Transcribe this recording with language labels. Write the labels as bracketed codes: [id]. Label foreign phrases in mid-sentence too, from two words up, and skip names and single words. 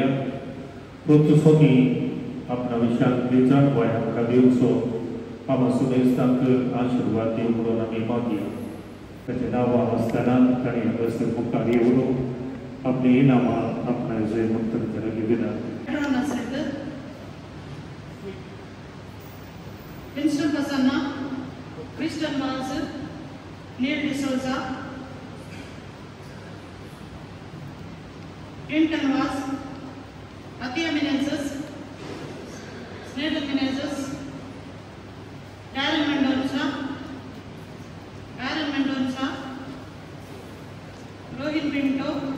[kok] प्रोत्सोमी आपणा विशयांतली जाणवाय आमकां दिवचो. आम्हा समेस्तांक आशीर्वाद दिवं म्हणून आमी मागया. ताचें नांवां आसतना ताणें हांगासर मुखार येवन आपली इनामां आपणाचे मुक्तन करली विनंती. Winston Pasanna, Christian Manson, Neil D'Souza, Clinton Was, Atia Menezes, Snedel Menezes, Darren Mendoza, Aaron Mendoza, Rohin Pinto,